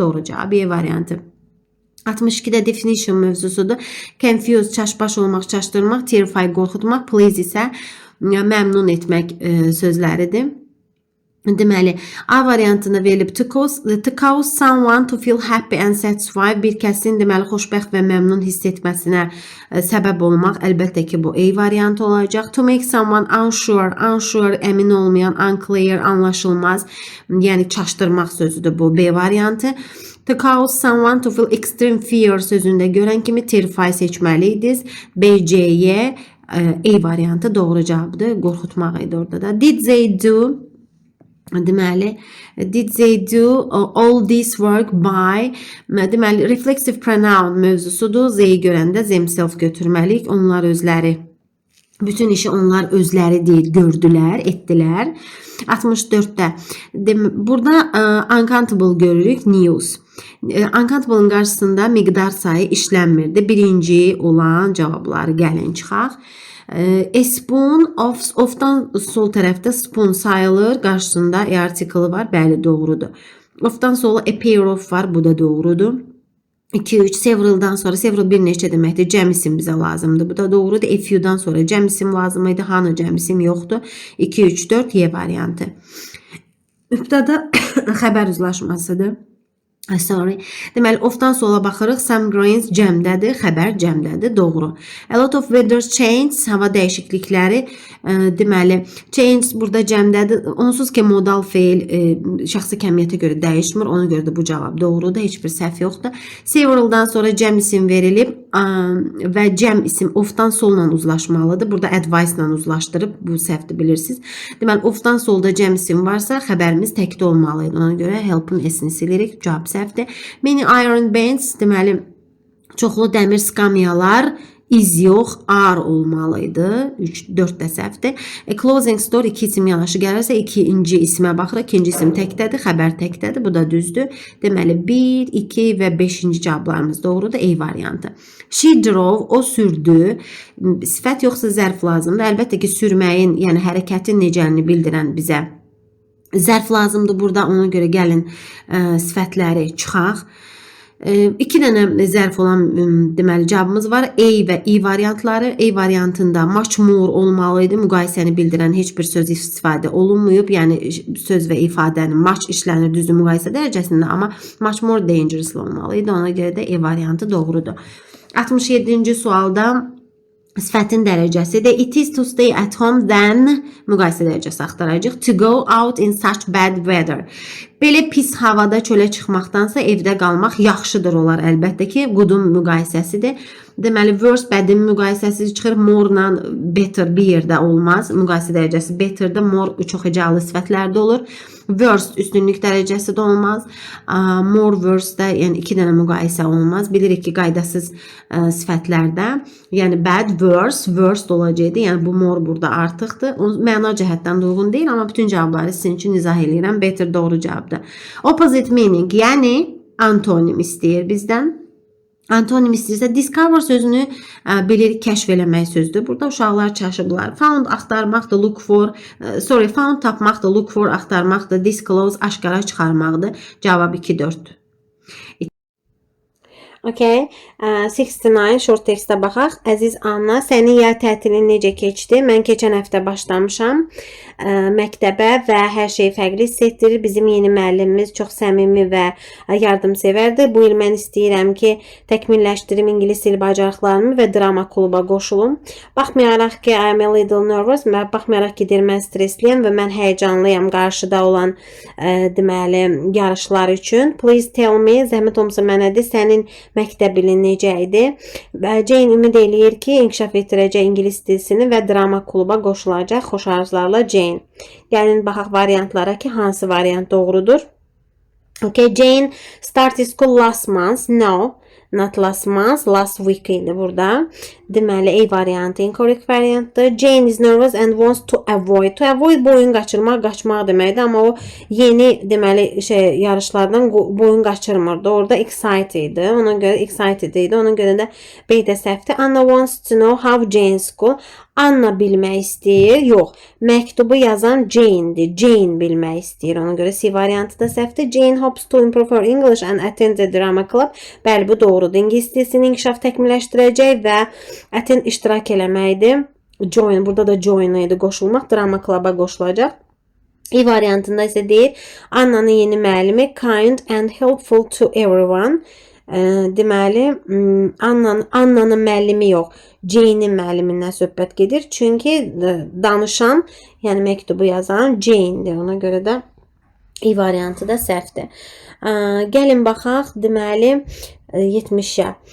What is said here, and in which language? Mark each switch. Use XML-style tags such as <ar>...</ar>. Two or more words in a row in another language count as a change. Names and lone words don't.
<az>Doğru cavab B variantı. 62-də definition mövzusudur. Confuse, çaşbaş olmaq, çaşdırmaq, terrify, qorxutmaq, please isə məmnun etmək sözləridir. Deməli, A variantında verilib</az> <en>to cause someone to feel happy and satisfied,</en> <az>bir kəsin deməli xoşbəxt və məmnun hiss etməsinə səbəb olmaq, əlbəttə ki, bu A variantı olacaq.</az> <en>To make someone unsure,</en> <az>əmin olmayan, unclear, anlaşılmaz, yəni çaşdırmaq sözüdür bu B variantı.</az> <en>To cause someone to feel extreme fear</en> <az>sözündə görən kimi terrify seçməliydiniz. B, C, Y, A variantı doğru cavabdır. Qorxutmaq idi orada da.</az> <en>Did they do? Deməli, did they do all this work by?</en> <az>Deməli,</az> <en>reflexive pronoun</en> <az>mövzusudur. Z-yi görəndə themselves götürməliyik. Onlar özləri. Bütün işi onlar özləri deyil, gördülər, etdilər. 64-də. Burada uncountable görürük, news. Uncountable'ın qarşısında miqdar sayı işlənmirdi. Birinci olan cavabları gəlin çıxaq.</az> <en>A spoon,</en> <az>of'dan sol tərəfdə spoon sayılır. Qarşısında A artiklı var. Bəli, doğrudur. Of'dan sola</az> <en>a pair of</en> <az>var. Bu da doğrudur. 2-3 several'dan sonra several bir neçə deməkdir. Cəm isim bizə lazımdır. Bu da doğrudur.</az> <en>A few'dan</en> <az>sonra cəm isim lazım idi. Hanı cəm isim yoxdur. 2-3-4 Y variantı. Mübtəda xəbər uzlaşmasıdır. Deməli, of'dan sola baxırıq.</az> <en>Some grains</en> <az>cəmdədir, xəbər cəmdədir, doğru.</az> <en>A lot of weather change,</en> <az>hava dəyişiklikləri. Deməli, change burada cəmdədir. Onsuz ki, modal feil şəxsi kəmiyyətə görə dəyişmir. Ona görə də bu cavab doğrudur, heç bir səhv yoxdur. Several'dan sonra cəm isim verilib və cəm isim of'dan solla uzlaşmalıdır. Burada advice ilə uzlaşdırıb, bu səhvdir, bilirsiniz. Deməli, of'dan solda cəm isim varsa, xəbərimiz təkdə olmalıydı. Ona görə help'ın S-ni silirik. Cavab səhvdir.</az> <en>Many iron bands,</en> <az>deməli çoxlu dəmir skamyalar, iz yox, ar olmalıydı. 4 də səhvdir.</az> <en>A clothing store</en> <az>2 isim yanaşı gəlirsə, ikinci ismə baxırıq. İkinci isim təkdədir, xəbər təkdədir. Bu da düzdür. Deməli 1, 2 və 5-ci cavablarımız doğrudur. A variantı.</az> <en>She drove,</en> <az>o sürdü. Sifət yoxsa zərf lazımdır. Əlbəttə ki, sürməyin, yəni hərəkətin necəlini bildirən bizə zərf lazımdır burada. Ona görə gəlin sifətləri çıxaq. 2 dənə zərf olan deməli cavabımız var. A və E variantları. A variantında</az> <en>much more</en> <az>olmalıydı. Müqayisəni bildirən heç bir söz istifadə olunmayıb. Yəni söz və ifadənin much işlənir düzdür müqayisə dərəcəsində, amma</az> <en>much more dangerous</en> <az>olmalıydı. Ona görə də E variantı doğrudur. 67-ci sualda sifətin dərəcəsidir.</az> <en>It is to stay at home then</en> <az>müqayisə dərəcəsi axtaracağıq.</az> <en>To go out in such bad weather.</en> <az>Belə pis havada çölə çıxmaqdansa evdə qalmaq yaxşıdır olar əlbəttə ki. Good'un müqayisəsidir. Deməli worse bədin müqayisəsi çıxır.</az> <en>More-la better</en> <az>bir yerdə olmaz. Müqayisə dərəcəsi better'də, more çox hecalı sifətlərdə olur. Worst üstünlük dərəcəsi də olmaz.</az> <en>More worse-də,</en> <az>yəni 2 dənə müqayisə olmaz. Bilirik ki, qaydasız sifətlərdə, yəni</az> <en>bad, worse, worst</en> <az>olacaqdı. Yəni bu more burada artıqdır. Məna cəhətdən də uyğun deyil, amma bütün cavabları sizin üçün izah edirəm. Better doğru cavabdır.</az> <en>Opposite meaning,</en> <az>yəni antonim istəyir bizdən. Antonim istəyirsə, discover sözünü bilirik, kəşf eləmək sözdür. Burada uşaqlar çaşıblar. Found axtarmaqdır,</az> <en>look for, found</en> <az>tapmaqdır,</az> <en>look for</en> <az>axtarmaqdır, disclose aşkara çıxarmaqdır. Cavab 2-4. Okay, 69</az> <en>short textə</en> <az>baxaq. Əziz Anna, sənin yay tətilin necə keçdi? Mən keçən həftə başlamışam məktəbə və hər şey fərqli hiss etdirir. Bizim yeni müəllimimiz çox səmimi və yardımsevərdir. Bu il mən istəyirəm ki, təkmilləşdirim ingilis dil bacarıqlarımı və drama kluba qoşulum. Baxmayaraq ki,</az> <en>I am a little nervous,</en> <az>baxmayaraq ki, mən stresliyəm və mən həyəcanlıyam qarşıda olan deməli yarışlar üçün.</az> <en>Please tell me,</en> <az>zəhmət olmasa mənə de, sənin məktəbinin necə idi? Jane ümid eləyir ki, inkişaf etdirəcək ingilis dilini və drama kluba qoşulacaq. Xoş arzularla Jane. Gəlin baxaq variantlara ki, hansı variant doğrudur.</az> <en>Okay, Jane started school last month. No, not last month, last week</en> <az>idi burada. Deməli, A variantı incorrect variantdır.</az> <en>Jane is nervous and wants to avoid. To avoid</en> <az>boyun qaçırmaq, qaçmaq deməkdir. Amma o yeni deməli yarışlardan boyun qaçırmırdı. Orada excited idi. Ona görə excited idi. Ona görə də B də səhvdir.</az> <en>Anna wants to know how Jane school.</en> <az>Anna bilmək istəyir. Yox. Məktubu yazan Jane'dir. Jane bilmək istəyir. Ona görə C variantı da səhvdir.</az> <en>Jane hopes to improve her English and attend the drama club.</en> <az>Bəli, bu doğrudur. İngilis dilini inkişaf təkmilləşdirəcək və attend iştirak eləməkdir. Join, burada da join idi, qoşulmaq.</az> <en>Drama club'a</en> <az>qoşulacaq. E variantında isə deyir, Anna'nın yeni müəllimi</az> <en>kind and helpful to everyone.</en> <az>Deməli, Anna'nın müəllimi yox, Jane'in müəllimindən söhbət gedir. Çünki danışan, yəni məktubu yazan Jane'dir. Ona görə də E variantı da səhvdir. Gəlin baxaq, deməli 70-ə.</az>